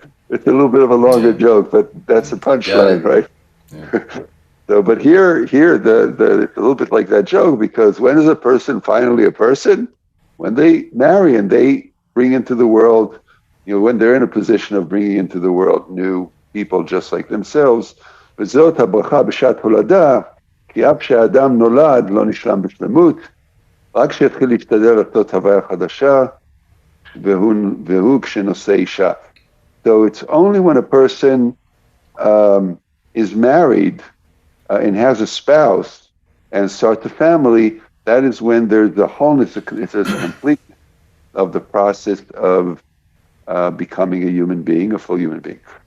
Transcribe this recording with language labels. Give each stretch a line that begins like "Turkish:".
English: It's a little bit of a longer joke, but that's the punchline, right? Yeah. So, but here, it's a little bit like that joke, because when is a person finally a person? When they marry and they bring into the world, when they're in a position of bringing into the world new people just like themselves.
Hebrew: וזאת הברכה בשעת הולדה, כי אף שהאדם נולד לא נשלם בשלמות, רק שיתחיל להשתדל לעשות הוויה חדשה, והוא כשנושא אישה.
English: So it's only when a person is married and has a spouse and starts a family, that is when there's the wholeness, it's a completeness of the process of becoming a human being, a full human being.